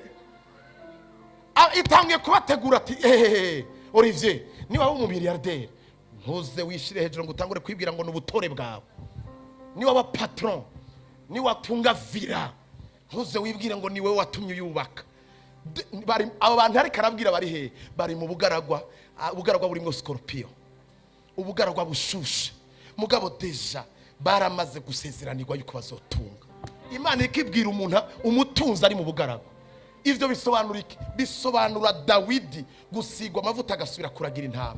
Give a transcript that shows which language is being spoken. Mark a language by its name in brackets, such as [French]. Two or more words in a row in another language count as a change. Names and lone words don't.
[Rundi] Itangiye kubategura ati Olivier, niba waba umumiliyarderi ntuze wishire hejuru ngo utangure kwibwira ngo n'ubutore bwawe. Niba waba patron, niba watunga villa, ntuze wibwira ngo niwe watumye yubaka. Bari abo bantu ari karabwira bari he, bari mu bugaragwa. Ubugaragwa burimo scorpion, ubugaragwa bushushe, mugabo deja baramaze gusezeranirwa yuko bazotunga. Imana ikibwira umuntu umutunzi ari mu bugaragwa. Ivyo bisobanura iki? Bisobanura Dawidi gusigwa amavuta agasubira kuragira intama.